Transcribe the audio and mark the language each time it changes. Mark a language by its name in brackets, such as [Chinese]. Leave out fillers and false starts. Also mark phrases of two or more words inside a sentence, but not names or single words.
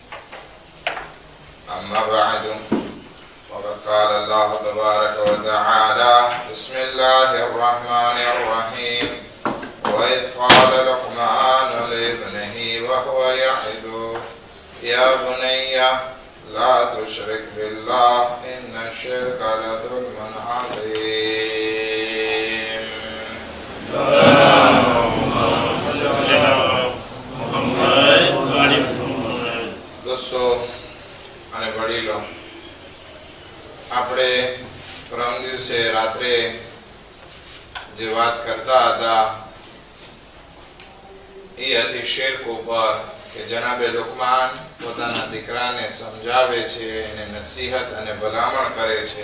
[Arabic] أما بعد، وقد قال الله تبارك وتعالى: بسم الله الرحمن الرحيم. وإذ قال لقمان لابنه وهو يعظه يا بني لا تشرك بالله إن الشرك لظلم عظيم. [Gujarati] दोस्तों અને વડીલો, આપણે પરમ દિવસે રાત્રે જે વાત કરતા હતા એ હતી શિર્ક ઉપર, કે જનાબે લુકમાન પોતાના દીકરાને સમજાવે છે, એને નસીહત અને ભલામણ કરે છે.